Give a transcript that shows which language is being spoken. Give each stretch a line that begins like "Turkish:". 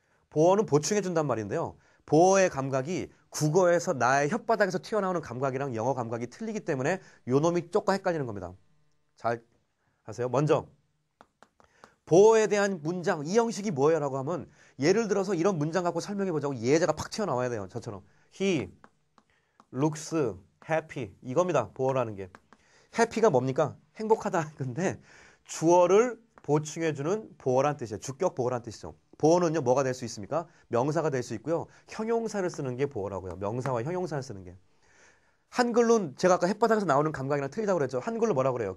Korean: 보어는 보충해 준단 말인데요. 보어의 감각이 국어에서 나의 혓바닥에서 튀어나오는 감각이랑 영어 감각이 틀리기 때문에 요 놈이 조금 헷갈리는 겁니다. 잘 하세요. 먼저 보어에 대한 문장, 이 형식이 뭐예요? 라고 하면 예를 들어서 이런 문장 갖고 설명해 보자고 예제가 팍 튀어나와야 돼요. 저처럼
English: He looks happy
Korean: 이겁니다. 보어라는 게. happy가 뭡니까? 행복하다. 근데 주어를 보충해주는 보어란 뜻이에요. 주격 보어란 뜻이죠. 보어는요 뭐가 될 수 있습니까? 명사가 될 수 있고요. 형용사를 쓰는 게 보어라고요. 명사와 형용사를 쓰는 게. 한글로는 제가 아까 햇바닥에서 나오는 감각이랑 틀리다고 그랬죠. 한글로 뭐라고 그래요?